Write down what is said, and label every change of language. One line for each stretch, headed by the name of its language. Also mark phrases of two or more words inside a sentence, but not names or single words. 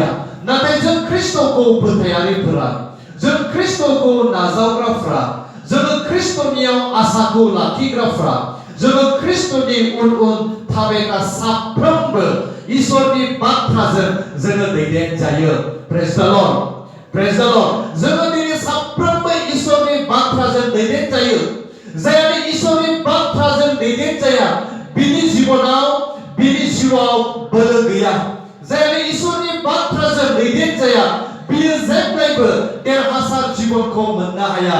Bodo: नाथाय जों ख्रिस्टखौ फोथायारिफोरा, जों ख्रिस्टखौ नाजावग्राफ्रा, जोङो ख्रिस्टनियाव आसाखौ लाखिग्राफ्रा, जोङो ख्रिस्टनि उन उन थाबायग्रा साफ्रोमबो इसोरनि बाथ्राजों जोङो दैदेनजायो।
English: praise the Lord, praise the Lord.
Bodo: जोङो दिनै साफ्रोमबो इसोरनि बाथ्राजों दैदेनजायो। जाय इसोरनि बाथ्राजों दैदेनजाया बिनि जिउआव बोलो गैया। जाय इसोरनि बाथ्राजों दैदेनजाया बियो जेब्लायबो देरहासार जिबनखौ मोननो हाया।